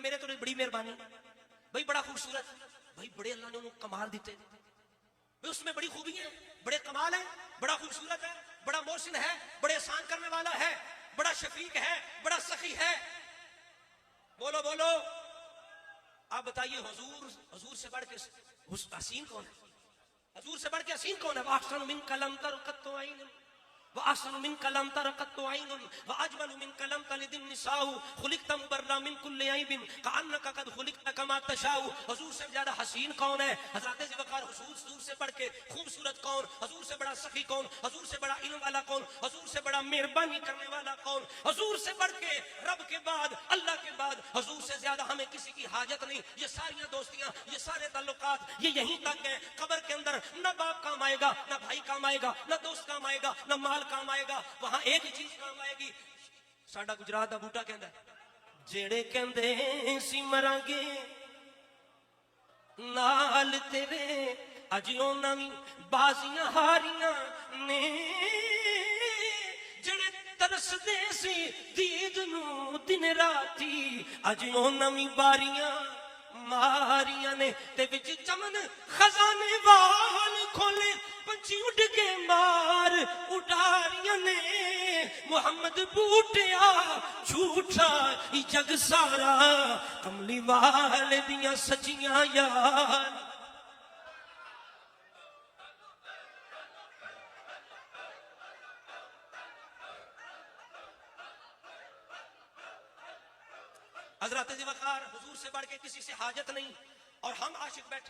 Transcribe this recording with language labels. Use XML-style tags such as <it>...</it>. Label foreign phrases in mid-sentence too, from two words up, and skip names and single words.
<pa>میرے تو بڑی مہربانی بھائی، بڑا خوبصورت بھائی، بڑے اللہ نے انہوں کمال دیتے بھائی،</pa> <ur>اس میں بڑی خوبی ہے، بڑے کمال ہے، بڑا خوبصورت ہے، بڑا محسن ہے، بڑے احسان کرنے والا ہے، بڑا شفیق ہے، بڑا سخی ہے. بولو بولو، آپ بتائیے حضور سے بڑھ کے حسین کون ہے؟ حضور سے بڑھ کے حسین کون ہے؟</ur> <ar>وَأَحْسَنُ مِنْكَ لَمْ تَرَ قَطُّ عَيْنٌ وَأَحْسَنُ مِنْكَ لَمْ تَرَ قَطُّ عَيْنٌ وَأَجْمَلُ مِنْكَ لَمْ تَلِدِ النِّسَاءُ خُلِقْتَ مُبَرَّأً مِنْ كُلِّ عَيْبٍ كَأَنَّكَ قَدْ خُلِقْتَ كَمَا تَشَاءُ.</ar> <ur>حضور سے زیادہ حسین کون ہے؟ حضرت ذوالفقار. حضور سے بڑھ کے خوبصورت کون؟ حضور سے بڑا سخی کون؟ حضور سے بڑا علم والا کون؟ حضور سے بڑا مہربانی کرنے والا کون؟ حضور سے بڑھ کے رب کے بعد، اللہ کے بعد حضور سے زیادہ ہمیں کسی کی حاجت نہیں. یہ ساری دوستیاں، یہ سارے تعلقات یہ یہیں تک ہیں. قبر کے اندر نہ باپ کام آئے گا، نہ بھائی کام آئے گا، نہ دوست کام آئے گا، نہ مال کام آئے گا. وہاں ایک ہی چیز کام آئے گی.</ur> <pa>ساڈا گجرات دا بوٹا کہندا ہے، جیڑے کہندے سی مرانگے نال تیرے، اج انہاں وی بازیاں ہاریاں نے. جڑے ترسدے سی دید نو دن راتی، اج انہاں وی باریاں ماریاں نے. تے وچ چمن خزانے وال کھولے، پنچھی اڑ کے مار اڈاریاں نے. محمد بوٹیا جھوٹا جگ سارا، کملی والے دیاں سچیاں یار.</pa> <ur>حضرت ذوالفقار، حضور سے بڑھ کے کسی سے حاجت نہیں، اور ہم عاشق بیٹھے.</ur>